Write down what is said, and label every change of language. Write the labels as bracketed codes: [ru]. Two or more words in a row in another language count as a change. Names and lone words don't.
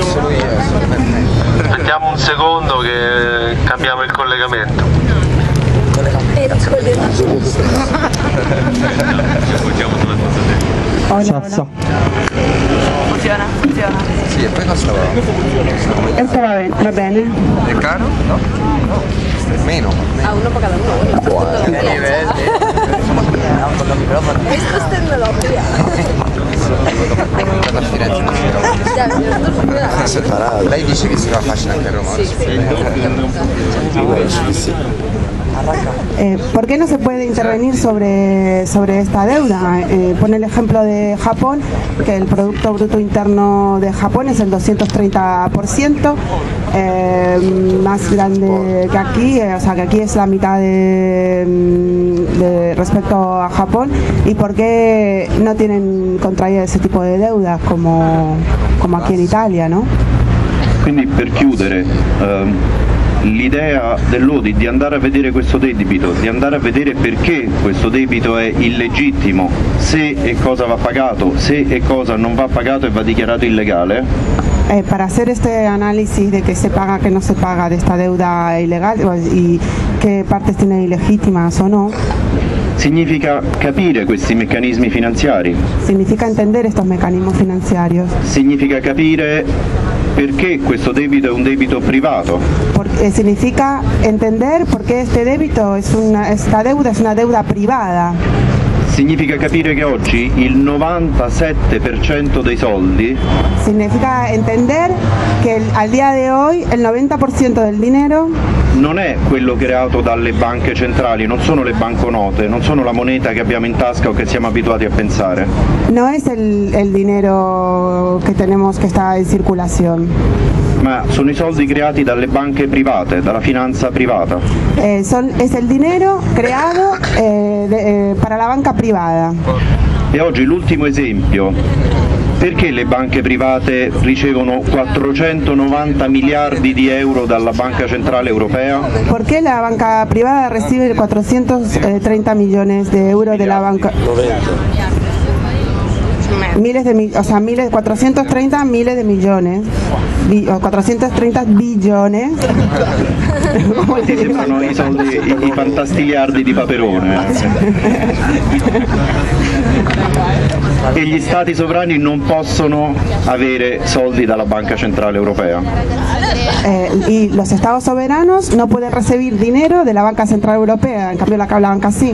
[it] Aspettiamo un secondo che cambiamo il collegamento. Funziona. Sì, e poi costa [es] Esto va bene. [it] È caro? No? Meno. [es] A uno para cada uno. Esto es tecnología. [it] Per la Firenze non si trova. Lei dice che si va facile anche a Roma. Sì. [es] ¿Por qué no se puede intervenir sobre esta deuda? Pone el ejemplo de Japón, que el Producto Bruto Interno de Japón es el 230%, más grande que aquí, o sea que aquí es la mitad de respecto a Japón. ¿Y por qué no tienen contraído ese tipo de deudas como aquí en Italia, no? [it] Quindi, per chiudere, l'idea dell'audit di andare a vedere questo debito, di andare a vedere perché questo debito è illegittimo, se e cosa va pagato, se e cosa non va pagato e va dichiarato illegale, [es] para hacer este análisis de qué se paga, qué no se paga de esta deuda ilegal y qué partes tiene ilegítimas o no, [it] significa capire questi meccanismi finanziari, [es] significa entender estos mecanismos financieros, [it] significa capire perché questo debito è un debito privato, [es] significa entender por qué esta deuda es una deuda privada. [it] significa capire che oggi il 97% dei soldi [es] Significa entender que al día de hoy el 90% del dinero [it] non è quello creato dalle banche centrali, non sono le banconote, non sono la moneta che abbiamo in tasca o che siamo abituati a pensare. [es] no es el dinero que tenemos que está en circulación. [it] Ma sono i soldi creati dalle banche private, dalla finanza privata. [es] Es el dinero creado para la banca privada. [it] E oggi l'ultimo esempio, perché le banche private ricevono 490 miliardi di euro dalla Banca Centrale Europea? [es] ¿Por qué la banca privada recibe 430 millones de euros de la banca? 430 miles de millones, 430 billones. [it] Ti sembrano i soldi, i fantastiliardi di Paperone. E gli stati sovrani non possono avere soldi dalla Banca Centrale Europea. [es] Y los estados soberanos no pueden recibir dinero de la Banca Central Europea, en cambio la banca sí.